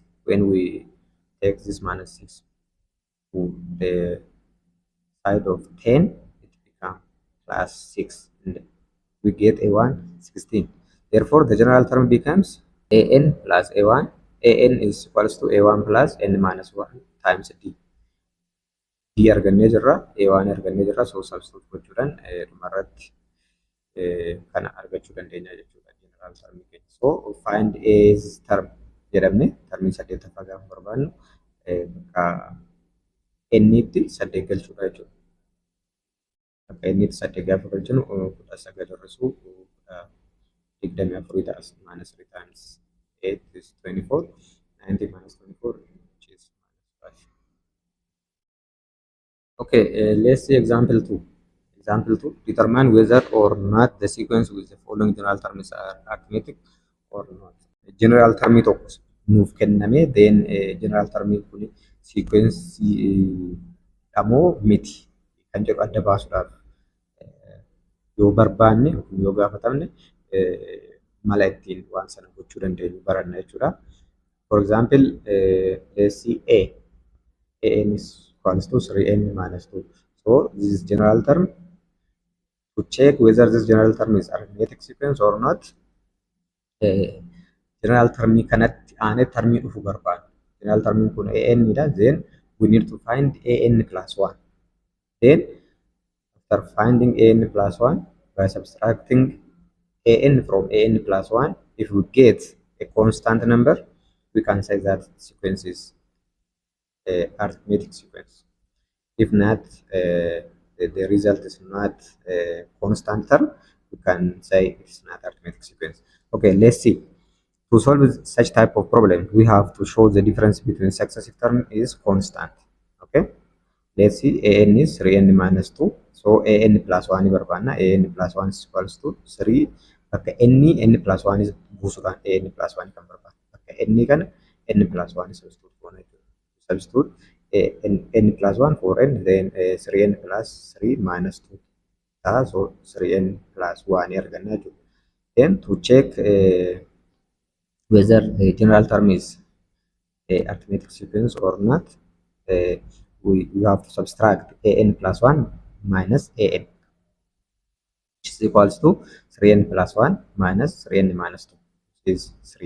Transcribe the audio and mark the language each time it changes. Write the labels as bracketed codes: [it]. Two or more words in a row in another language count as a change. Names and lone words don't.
[en] When we take this minus 6 to the side of 10, it becomes plus 6. And we get A1 16. Therefore, the general term becomes AN plus A1. AN is equals to A1 plus n minus 1 times d. [om] D argannee jirra, A1 argannee jirra. [en] So substitute [om] gochuudhaan dhumarratti kana argachuu dandeenya jechuudha [en] general term [om] keenya. [en] So find A's term [om] jedhamne termii 8ffaa gaafa barbaadnu bakka n'itti 8 galchuudha jechuudha. Bakka n'itti 8 gaafa galchinu 19 hir'isuu 24 ta'a. [en] Minus 3 times 8 is 24. 90 minus 24, which is minus 5. Okay, let's see example 2. Example 2, determine whether or not the sequence with the following general terms are arithmetic or not. General term [om] tokko nuuf kenname, then [en] general term [om] kun sequence dhamoo miti kan jedhu adda baasuudhaaf yoo barbaanne yoo gaafatamne mala ittiin waan sana gochuu dandeenyu baranna jechuudha. [en] For example, let's see an is equals to 3n minus 2. So this is general term. To check whether this general term is arithmetic sequence or not, [om] general termii kanatti aanee termii dhufu barbaada. General termiin kun an dha. [en] Then we need to find an plus 1. Then after finding an plus 1 by subtracting an from an plus 1, if we get a constant number, we can say that sequence is arithmetic sequence. If not, the result is not a constant term, we can say it's not arithmetic sequence. Okay, let's see. To solve such type of problem, we have to show the difference between successive term is constant. Okay, let's see. An is 3n minus 2. So an plus 1 barbaanna. An plus 1 is equals to 3. [om] Bakka [en] n plus 1 is [om] buusuudhaan [en] an plus 1 [om] kan barbaanna. Bakka n kana [en] n plus 1 is substitute [om] goona jechuudha. [en] Substitute n plus 1 for n, then 3n plus 3 minus 2. So 3n plus 1 [om] arganna jechuudha. [en] Then to check whether the general term is arithmetic sequence or not, we have to subtract an plus 1 minus an, which is equals to 3n plus 1 minus 3n minus 2, which is 3.